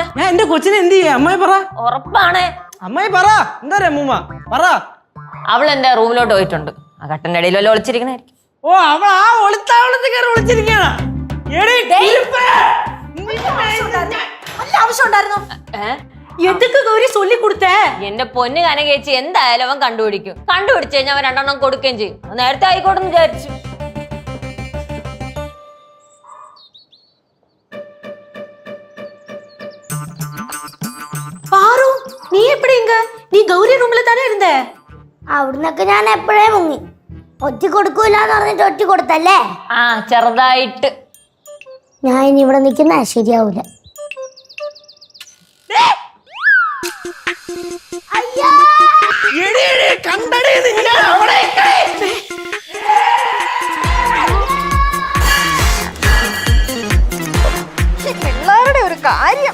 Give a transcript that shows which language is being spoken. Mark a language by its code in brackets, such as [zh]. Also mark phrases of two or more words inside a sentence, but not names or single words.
[ml] ഞാൻ എന്റെ കൊച്ചിനെ എന്ത് ചെയ്യാ? അമ്മായി പറ. ഉറപ്പാണ്. അമ്മായി പറ. എന്താ അമ്മൂമ്മ പറ. അവൾ എന്റെ റൂമിലോട്ട് പോയിട്ടുണ്ട്. ആ കട്ടന്റെ ഇടയിൽ വല്ല ഒളിച്ചിരിക്കണായിരിക്കും. ഓ, അവൾ ആ ഒളിത്താവളത്തിൽ കയറി ഒളിച്ചിരിക്കാണ്. നല്ല ആവശ്യം ഉണ്ടായിരുന്നു. [ta] எதுக்கு கௌரி சொல்லி கொடுத்த? [ml] എന്റെ പൊന്ന് കനകേച്ചി, എന്തായാലും അവൻ കണ്ടുപിടിക്കും. കണ്ടുപിടിച്ചു കഴിഞ്ഞാൽ അവൻ 2 എണ്ണം കൊടുക്കുകയും ചെയ്യും. നേരത്തെ ആയിക്കോട്ടെ എന്ന് വിചാരിച്ചു. [ta] பாரு, நீ எப்படி இங்க? நீ கௌரி ரூம்ல தானே இருந்த? [ml] അവിടുന്നൊക്കെ ഞാൻ എപ്പോഴേ മുങ്ങി. ഒറ്റ കൊടുക്കൂലെന്ന് പറഞ്ഞിട്ട് ഒറ്റ കൊടുത്തല്ലേ. ചെറുതായിട്ട്. ഞാൻ ഇനി ഇവിടെ നിൽക്കുന്ന ശരിയാവൂല. പിള്ളേരുടെ ഒരു കാര്യം.